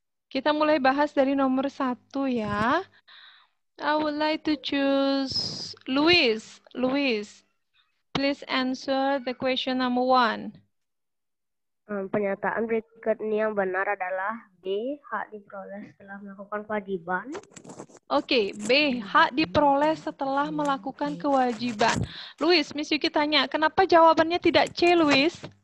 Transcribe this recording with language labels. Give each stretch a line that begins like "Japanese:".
Indonesian: Kita mulai bahas dari nomor 1 ya.
English: I would like to choose Luis. Luis, please answer the question number 1.
Indonesian: Pernyataan berikut ini yang benar adalah B. Hak diperoleh setelah melakukan kewajiban. Oke, B. Hak diperoleh setelah melakukan kewajiban. Luis, Miss Yuki tanya, kenapa jawabannya tidak C, Luis?